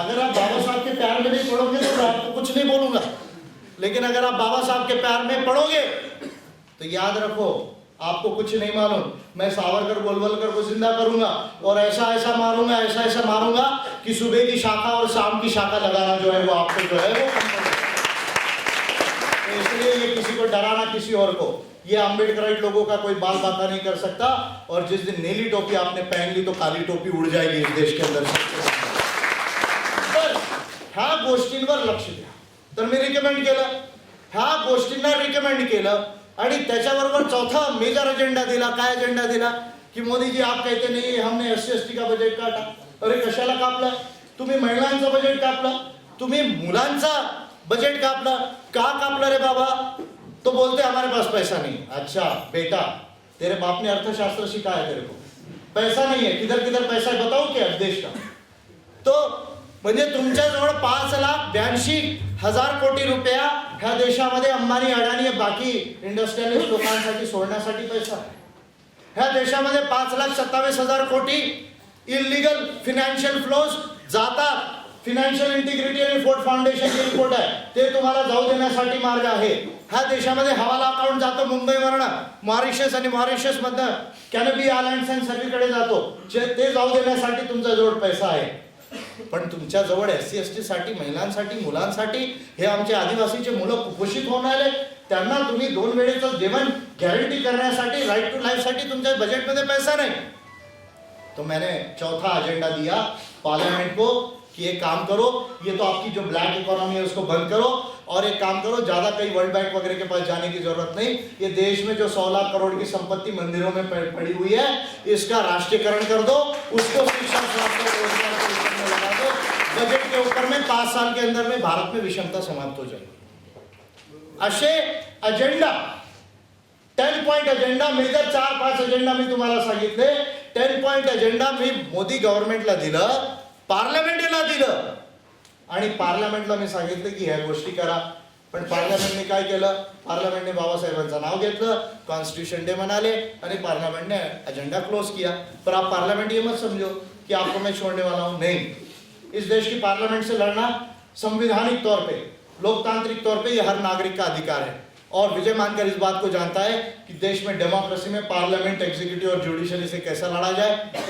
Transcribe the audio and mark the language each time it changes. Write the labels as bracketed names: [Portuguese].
[Hindi] अगर आप बाबा साहब के प्यार में नहीं पढ़ोगे तो मैं आपको कुछ नहीं बोलूंगा, लेकिन अगर आप बाबा साहब के प्यार में पढ़ोगे तो याद रखो, आपको कुछ नहीं मालूम, मैं सावरकर गोलवलकर को जिंदा करूंगा और ऐसा ऐसा मारूंगा कि सुबह की शाखा और शाम की शाखा लगाना जो है वो आपको जो है वो। तो इसलिए ये किसी को डराना किसी और को, ये अम्बेडकराइट लोगों का कोई बाल बाका नहीं कर सकता। और जिस दिन नीली टोपी आपने पहन ली तो काली टोपी उड़ जाएगी इस देश के अंदर से। [Marathi] ह्या गोष्टींवर लक्ष द्या, तर मी रिकमेंड केलं, ह्या गोष्टींना रिकमेंड केलं, आणि त्याच्याबरोबर चौथा मेजर एजेंडा दिला। काय एजेंडा दिला की [Hindi] मोदी जी आप कहते नहीं हमने SC/ST का बजेट काटा। [Marathi] अरे कशाला कापला तुम्ही? महिलांचा बजेट कापला, तुम्ही मुलांचा बजेट कापला, का कापला रे बाबा? [Hindi] तो बोलते हमारे पास पैसा नहीं। अच्छा बेटा, तेरे बाप ने अर्थशास्त्र सिखाया तेरे को, पैसा नहीं है, किधर किधर पैसा है बताओ क्या देश का? [Marathi] तो म्हणजे तुमच्याजवळ 5,82,000 कोटी रुपया ह्या देशामध्ये अंबानी अडाणी बाकी इंडस्ट्रियलिस्ट लोकांसाठी सोडण्यासाठी पैसा आहे। ह्या देशामध्ये 5,27,000 कोटी इलिगल फिनान्शियल फ्लोज जातात। फिनान्शियल इंटिग्रिटी आणि फोर्ड फाउंडेशनची रिपोर्ट आहे, ते तुम्हाला जाऊ देण्यासाठी मार्ग आहे। ह्या देशामध्ये हवाला अकाउंट जातो मुंबईवरनं मॉरिशस आणि मॉरिशस मधनं कॅनबी आयलँड्स आणि सगळीकडे जातो, ते जाऊ देण्यासाठी तुमचा जवळ पैसा आहे। पण तुमच्या जवळ SC/ST साठी, महिलांसाठी, मुलांसाठी, हे आमचे आदिवासीचे मुलं कुपोषित होणारे, त्यांना तुम्ही 2 वेळेचं जेवण गॅरंटी करण्यासाठी, राइट टू लाइफ साठी तुमच्या बजेटमध्ये पैसा नहीं। [Hindi] तो मैंने चौथा एजेंडा दिया पार्लियामेंट को कि एक काम करो, ये तो आपकी जो ब्लैक इकोनॉमी है उसको बंद करो, और एक काम करो, ज्यादा कहीं वर्ल्ड बैंक वगैरह के पास जाने की जरूरत नहीं। ये देश में जो 16 लाख करोड़ की संपत्ति मंदिरों में पड़ी हुई है, इसका राष्ट्रीयकरण कर दो, उसको शिक्षा, स्वास्थ्य, रोजगार के ऊपर में लगा दो। बजट के ऊपर में 5 साल के अंदर में भारत में विषमता समाप्त हो जाएगी। [Marathi] असे agenda 10 point agenda, major 4-5 agenda मी तुम्हाला सांगितले। 10 पॉइंट एजेंडा मी मोदी गव्हर्नमेंटला दिलं, पार्लमेंटला दिलं, आणि पार्लमेंटला मी सांगितलं की ह्या गोष्टी करा। पण पार्लमेंटने काय केलं? पार्लमेंटने बाबासाहेबांचं नाव घेतलं, कॉन्स्टिट्यूशन डे मनाले, आणि पार्लमेंटने एजेंडा क्लोज किया। [Hindi] पर आप पार्लियामेंट ये मत समझो कि आपको मैं छोड़ने वाला हूं, नहीं। इस देश की पार्लियामेंट से लड़ना संवैधानिक तौर पे, लोकतांत्रिक तौर पे ये हर नागरिक का अधिकार है। और विजय मानकर इस बात को जानता है कि देश में डेमोक्रेसी में पार्लियामेंट, एग्जीक्यूटिव और जुडिशरी से कैसा लड़ा जाए।